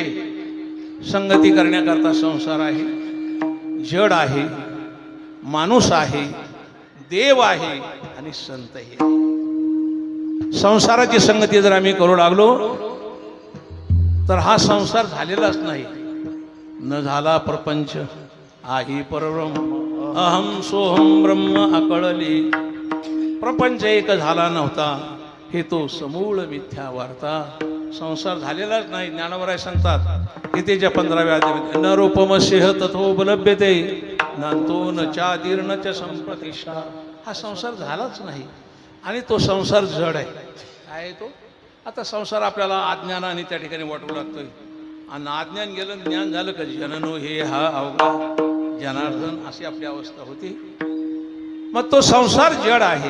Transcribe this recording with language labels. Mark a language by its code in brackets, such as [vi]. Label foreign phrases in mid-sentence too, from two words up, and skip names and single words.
[mr] संगती करण्याकरता संसार आहे, जड आहे, माणूस आहे, देव आहे आणि संतही आहे. संसाराची संगती जर आम्ही करू लागलो तर हा संसार झालेलाच नाही. न झाला प्रपंच आही परब्रह्म, [sa] अहम सोहम ब्रह्म [mr] अकळली. प्रपंच एक झाला नव्हता, हे तो समूळ मिथ्या वार्ता. संसार झालेलाच नाही. ज्ञानवराय सांगतात गीतेच्या 15व्या अध्यायामध्ये, [sa] न रूपमस्येह तथोपलभ्यते नांतो न चादीर्न च संप्रतिष्ठा. [mr] हा संसार झालाच नाही आणि तो संसार जड आहे. काय आहे तो? आता संसार आपल्याला अज्ञानाने त्या ठिकाणी वाटू लागतोय आणि अज्ञान गेलं, ज्ञान झालं का जननो हे हा अवघा जनार्दन, अशी आपली अवस्था होती. मग तो संसार जड आहे.